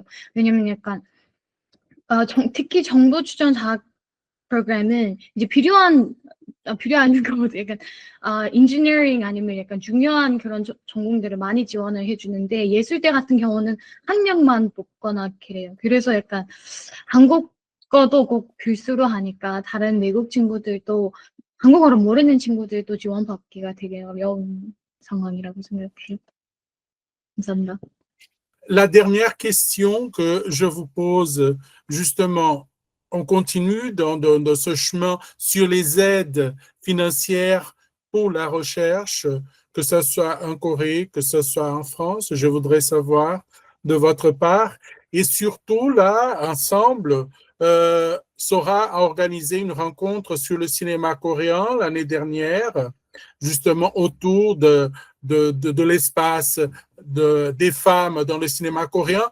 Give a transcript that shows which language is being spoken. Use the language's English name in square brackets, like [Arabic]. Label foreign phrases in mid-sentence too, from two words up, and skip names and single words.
[Korean] 왜냐면 약간 특히 정부 추천 장학 프로그램은 이제 필요한 것보다 약간 인지니어링 아니면 약간 중요한 그런 전공들을 많이 지원을 해주는데 예술대 같은 경우는 한 명만 뽑거나 그래요. 그래서 약간 한국어도 꼭 필수로 하니까 다른 외국 친구들도 한국어를 모르는 친구들도 지원받기가 되게 어려운 상황이라고 생각해요. 감사합니다. [French] La dernière question que je vous pose, justement, on continue dans ce chemin sur les aides financières pour la recherche, que ce soit en Corée, que ce soit en France. Je voudrais savoir de votre part. Et surtout, là, ensemble, Sora a organisé une rencontre sur le cinéma coréen l'année dernière, justement autour de l'espace des femmes dans le cinéma coréen.